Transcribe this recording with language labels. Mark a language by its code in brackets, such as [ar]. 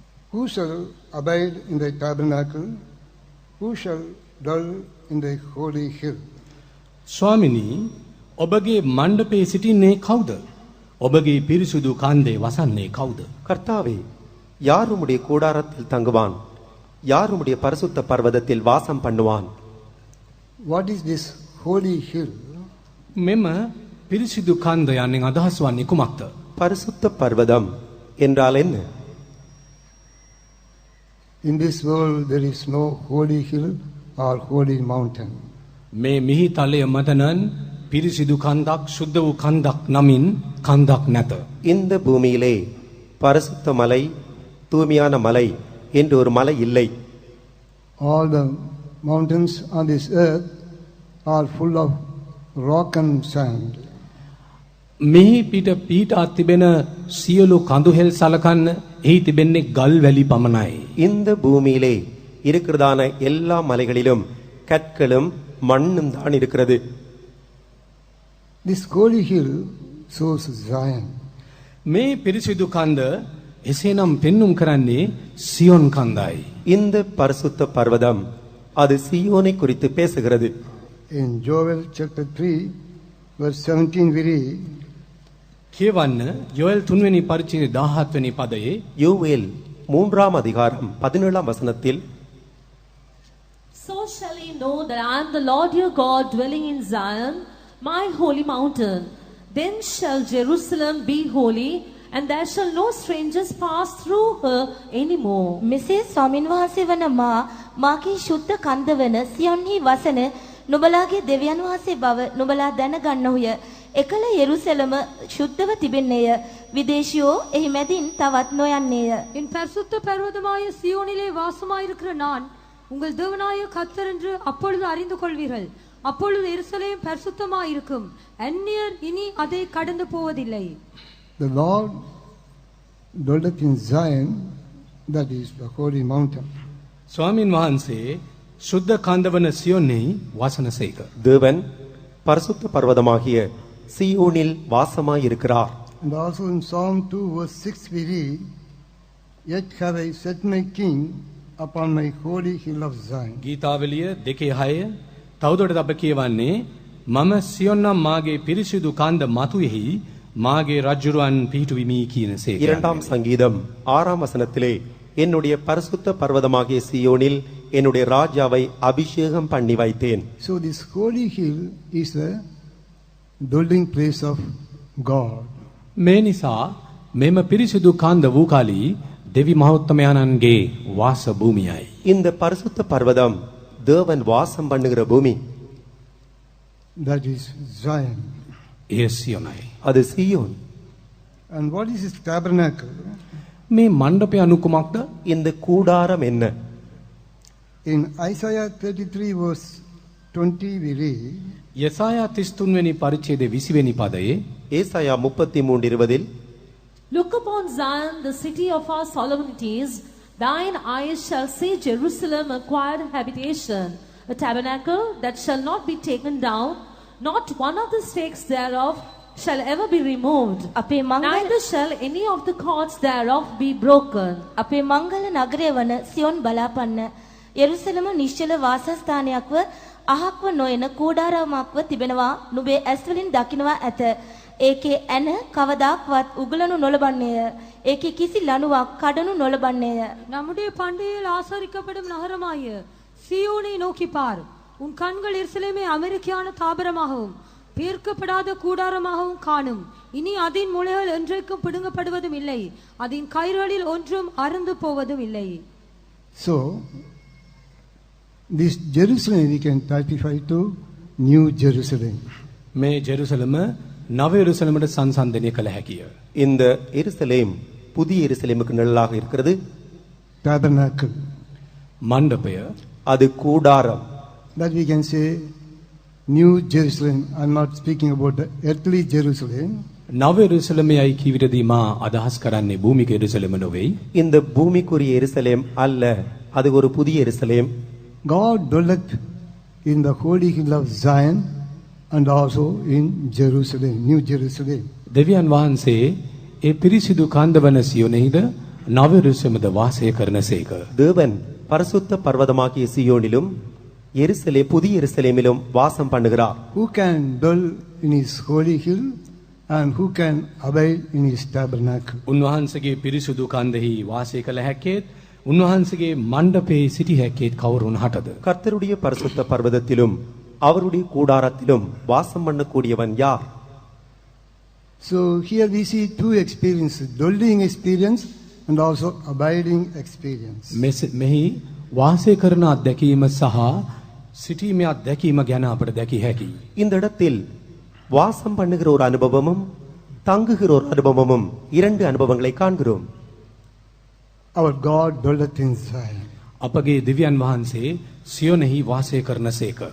[en] Who shall abide in thy tabernacle? Who shall dwell in thy holy hill? [si] ස්වාමිනී ඔබගේ මණ්ඩපයේ සිටින්නේ කවුද? ඔබගේ පිරිසුදු කන්දේ වසන්නේ කවුද? [ta] கர்த்தாவே, யார் உம்முடைய கூடாரத்தில் தங்குவான்? யார் உம்முடைய பரிசுத்த பர்வதத்தில் வாசம் பண்ணுவான்? [en] What is this holy hill? [si] මෙම පිරිසිදු කන්ද යන්නේ අදහස් වන්නේ කුමක්ද? [ta] பரிசுத்த பர்வதம் என்றால் என்ன? [en] In this world there is no holy hill or holy mountain. [si] මේ මිහි තලය මත නම් පිරිසිදු කන්දක් සුද්ධ වූ කන්දක් නමින් කන්දක් නැත. [ta] இந்த பூமியிலே பரிசுத்த மலை, தூய்மையான மலை என்று ஒரு மலை இல்லை. [en] All the mountains on this earth are full of rock and sand. [si] මෙහි පිට පීඨා තිබෙන සියලු කඳුහෙල් සලකන්න එහි තිබෙන්නේ ගල් වැලි පමණයි. [ta] இந்த பூமியிலே இருக்கிறதான எல்லா மலைகளிலும் கற்களும் மண்ணும் தான் இருக்கிறது. [en] This holy hill shows Zion. [si] මේ පිරිසිදු කන්ද එසේනම් පෙන්눔 කරන්නේ සියොන් කන්දයි. [ta] இந்த பரிசுத்த பர்வதம் அது சீயோனை குறித்து பேசுகிறது. [en] In Joel chapter 3 verse 17 we read, [si] කියවන්න යෝෙල් 3 වෙනි පරිච්ඡේදයේ 17 වෙනි පදයේ [ta] யோவேல் 3ஆம் அதிகாரம் 17ஆம் வசனத்தில், [en] So shall ye know that I am the Lord your God dwelling in Zion, my holy mountain. Then shall Jerusalem be holy, and there shall no strangers pass through her anymore. [si] මෙසේ ස්වාමින් වහන්සේ වන මාගේ ශුද්ධ කන්ද වන සියොන්හි වසන නුඹලාගේ දෙවියන් වහන්සේ බව නුඹලා දැනගන්නහුය. එකල යෙරුසලම ශුද්ධව තිබෙන්නේය. විදේශියෝ එහි මැදින් තවත් නොයන්නේය. [ta] என் பரிசுத்த பர்வதமாய சியோனிலே வாசமாயிருக்கிற நான் உங்கள் தேவனாய கர்த்தர் என்று அப்பொழுது அறிந்து கொள்வீர்கள். அப்பொழுது எருசலேம் பரிசுத்தமாயிருக்கும். அந்நியர் இனி அதை கடந்து போவதில்லை. [en] the Lord dwelleth in Zion, that is the holy mountain. [si] ස්වාමින් වහන්සේ සුද්ධ කන්දවන සියොන්ෙහි වාසනසේක. [ta] தேவன் பரிசுத்த பர்வதமாகிய சீயோனில் வாசமாயிருக்கிறார். [en] And also in Psalm 2 verse 6 we read, Yet have I set my king upon my holy hill of Zion. [si] ගීතාවලිය 2:6 තවදුරටත් අප කියවන්නේ මම සියොන් නම් මාගේ පිරිසිදු කන්ද මතුෙහි මාගේ රජුරුවන් පිහිටුවිමි කියනසේක. [ta] 2ஆம் சங்கீதம் 6ஆம் வசனத்திலே, என்னுடைய பரிசுத்த பர்வதமாகிய சீயோனில் என்னுடைய ராஜாவை அபிஷேகம் பண்ணி வைத்தேன். [en] So this holy hill is the dwelling place of God. [si] මේ නිසා මෙම පිරිසිදු කන්ද වූ කලී දෙවි මහෞත්තමයන්ගේ වාස භූමියයි. [ta] இந்த பரிசுத்த பர்வதம் தேவன் வாசம் பண்ணுகிற பூமி. [en] That is Zion. [si] එය සියොනයි. [ta] அது சீயோன். [en] And what is this tabernacle? [si] මේ මණ්ඩපය අනුකුමක්ද? [ta] இந்த கூடாரம் என்ன? [en] In Isaiah 33 verse 20 we read, [si] යසායා 33 වෙනි පරිච්ඡේදයේ 20 වෙනි පදයේ [ta] ஏசாயா 33:20, [en] Look upon Zion, the city of our solemnities. Thine eyes shall see Jerusalem, acquired habitation, a tabernacle that shall not be taken down. Not one of the stakes thereof shall ever be removed. [si] අපේ මංගල [en] Neither shall any of the cords thereof be broken. [si] අපේ මංගල නගරය වන සියොන් බලාපන්න. යෙරුසලම නිශ්චල වාසස්ථානයක්ව අහක්ව නොයන කූඩාරාමක්ව තිබෙනවා. නුඹේ ඇස් වලින් දකින්නවා ඇත. ඒකේ ඇන කවදාක්වත් උගලනු නොලබන්නේය. ඒකේ කිසි ලණුවක් කඩනු නොලබන්නේය. [ta] நம்முடைய பண்டிகையில் ஆசரிக்கப்படும் நகரமாய சியோனை நோக்கி பார். உன் கண்கள் எருசலேமை அமெரிக்கான தாபரமாகவும் பேர்க்கப்படாத கூடாரமாகவும் காணும். இனி அதன் முளைகள் என்றைக்கும் பிடுங்கப்படுவதும் இல்லை. அதன் கயிறுகளில் ஒன்றும் அறுந்து போவதும் இல்லை. [en] So, this Jerusalem we can typify to New Jerusalem. [si] මේ ජෙරුසලම නව යෙරුසලමට සංසන්දනය කළ හැකිය. [ta] இந்த எருசலேம் புதிய எருசலேமுக்கு நிழலாக இருக்கிறது. [en] Tabernacle. [si] මණ්ඩපය [ta] அது கூடாரம். [en] That we can say New Jerusalem. I'm not speaking about the earthly Jerusalem. [si] නව යෙරුසලමයි කිවිරදී මා අදහස් කරන්නේ භූමික යෙරුසලම නොවේ. [ta] இந்த பூமிக்குரிய எருசலேம் அல்ல, அது ஒரு புதிய எருசலேம். [en] God dwelleth in the holy hill of Zion and also in Jerusalem, New Jerusalem. [si] දෙවියන් වහන්සේ ඒ පිරිසිදු කන්දවන සියොනෙහිද නව යෙරුසලමද වාසය කරනසේක. [ta] தேவன் பரிசுத்த பர்வதமாகிய சியோனிலும் எருசலே புதிய எருசலேமிலும் வாசம் பண்ணுகிறார். [en] Who can dwell in his holy hill and who can abide in his tabernacle? [si] උන්වහන්සේගේ පිරිසිදු කන්දෙහි වාසය කළ හැක්කේත් උන්වහන්සේගේ මණ්ඩපයේ සිටි හැක්කේත් කවුරුන් හටද? [ta] கர்த்தருடைய பரிசுத்த பர்வதத்திலும் அவருடைய கூடாரத்திலும் வாசம் பண்ணக்கூடியவன் யார்? [en] So here we see two experiences, dwelling experience and also abiding experience. [si] මෙහි වාසය කරන අත්දැකීම සහ සිටීමේ අත්දැකීම ගැන අපට දැකිය හැකියි. [ta] இந்த இடத்தில் வாசம் பண்ணுகிற ஒரு அனுபவமும் தங்குகிற ஒரு அனுபவமும் இரண்டு அனுபவங்களை காண்கிறோம். [en] Our God dwelleth in Zion. [si] අපගේ දිව්‍යන් වහන්සේ සියොනෙහි වාසය කරනසේක.